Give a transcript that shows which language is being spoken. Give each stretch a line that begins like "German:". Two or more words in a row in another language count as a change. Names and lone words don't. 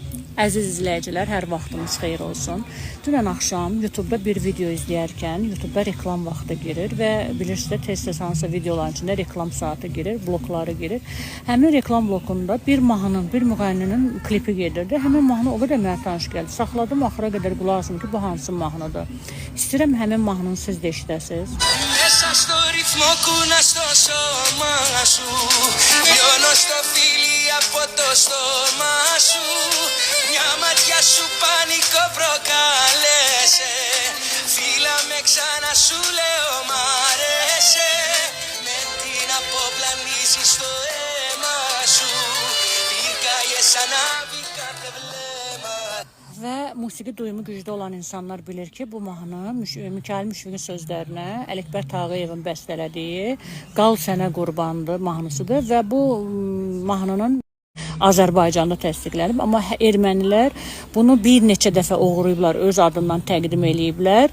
Azerbaijani: Əziz izləyicilər, hər vaxtınız xeyir olsun. Dünən axşam YouTube-da bir video izləyərkən, YouTube-da reklam vaxtı girir və bilirsiniz, tez-tez hansısa videoların içində reklam saatı girir, blokları girir. Həmin reklam blokunda bir mahnının, bir müğənninin klipi gedirdi. Həmin mahnı o qədər mənə tanış gəldi. Saxladım, axıra qədər qulaq asım ki, bu hansı mahnıdır. İstəyirəm həmin mahnını siz də eşidəsiniz.
Greek: Μέσα στο ρυθμό κούνα στο σώμα σου. Λιώνω στο φίλι από το στόμα σου. Μια ματιά σου πανικό προκάλεσε. Φίλα με ξανά σου λέω μ' άρεσε. Με την αποπλανήσεις στο αίμα σου. Πήρκαγε σαν άβη κάθε βλέμμα.
Azerbaijani: Və musiqi duyumu güclü olan insanlar bilir ki, bu mahnı Mikail Müşfiqin sözlərinə Ələkbər Tağıyevin bəstələdiyi Qal Sənə Qurbandır mahnısıdır və bu mahnının Azərbaycanda təsdiqlənib, amma ermənilər bunu bir neçə dəfə oğurlayıblar, öz adından təqdim eləyiblər.